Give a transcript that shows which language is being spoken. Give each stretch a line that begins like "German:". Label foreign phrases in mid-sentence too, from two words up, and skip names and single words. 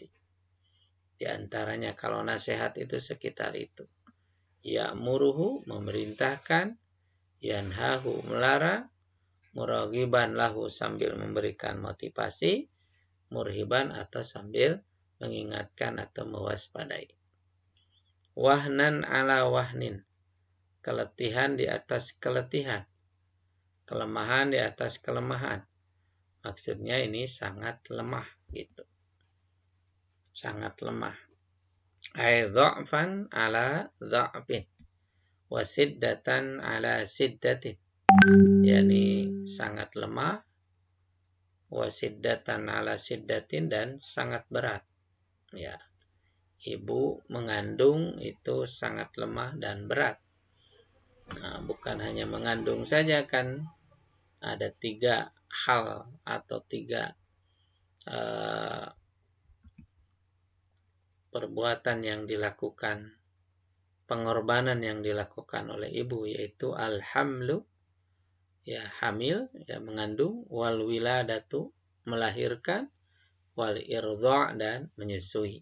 Indonesian: Di antaranya kalau nasihat itu sekitar itu. Ya'muruhu, memerintahkan, yanhahu, melarang,
Arabic: مرغبا له,
Indonesian: sambil memberikan motivasi, murhiban, atau sambil mengingatkan atau mewaspadai.
Arabic: وهنا على وهن,
Indonesian: keletihan di atas keletihan, kelemahan di atas kelemahan. Maksudnya ini sangat lemah gitu. Sangat lemah.
Arabic: أي ضعفا على ضعف وشدة على شدة.
Indonesian: Yani sangat lemah,
Arabic: وشدة على شدة,
Indonesian: dan sangat berat. Ya. Ibu mengandung itu sangat lemah dan berat. Nah, bukan hanya mengandung saja, kan ada 3 hal atau 3 perbuatan yang dilakukan, pengorbanan yang dilakukan oleh ibu, yaitu al-hamlu, ya, hamil, ya, mengandung,
Arabic: والولادة,
Indonesian: melahirkan,
Arabic: والإرضاع',
Indonesian: dan menyusui.